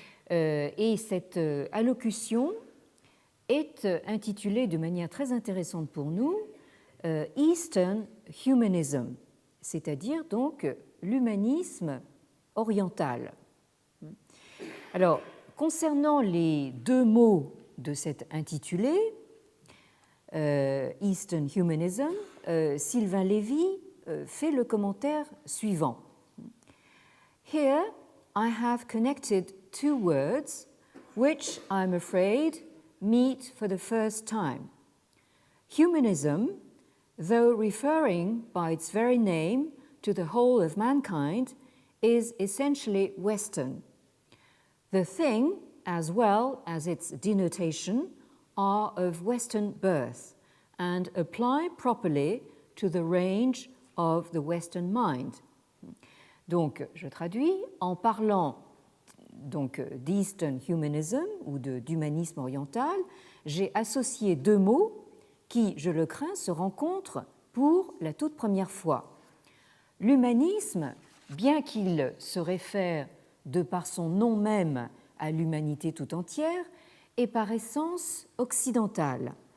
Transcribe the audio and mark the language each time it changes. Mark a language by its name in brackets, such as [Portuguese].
[French] Et cette allocution est intitulée de manière très intéressante pour nous Eastern Humanism, c'est-à-dire donc l'humanisme oriental. Alors, concernant les deux mots de cet intitulé, Eastern Humanism, Sylvain Lévy fait le commentaire suivant. [English] Here I have connected two words which I'm afraid meet for the first time. Humanism, though referring by its very name to the whole of mankind, is essentially Western. The thing, as well as its denotation, are of Western birth and apply properly to the range of the Western mind. [French] Donc, je traduis, en parlant donc d'Eastern Humanism ou d'humanisme oriental, j'ai associé deux mots qui, je le crains, se rencontrent pour la toute première fois. L'humanisme, bien qu'il se réfère de par son nom même à l'humanité tout entière, est par essence occidentale.